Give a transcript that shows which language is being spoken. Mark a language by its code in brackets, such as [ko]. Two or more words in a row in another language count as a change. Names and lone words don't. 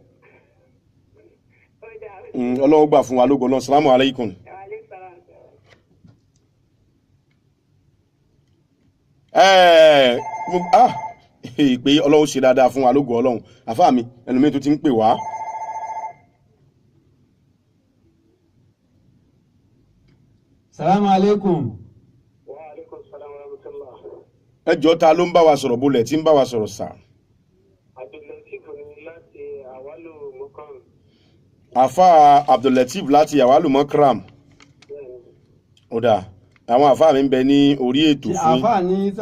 [yo] Ọlọ́run gbà fún wa lógo náà [ar] سلام عليكم. [yo] Ìpè Ọlọ́run ṣe dáadáa fún wa lógo Ọlọ́run àfáà mi ẹlòmíì tó ti ń pè wá. [ar] سلام عليكم. وعليكم سلام ورحمة الله. [yo] Ẹ jọ̀ọ́ ta ló ń bá wa sọ̀rọ̀ bolẹ̀ tí ń bá wa sọ̀rọ̀ sà. Abdulatif ni láti Awalu Mokram. Àfà Abdulatif láti Awalu Mokram. Ó dáa àwọn àfáà mi ń bẹ ní orí ètò fún. Àfáà ní sà.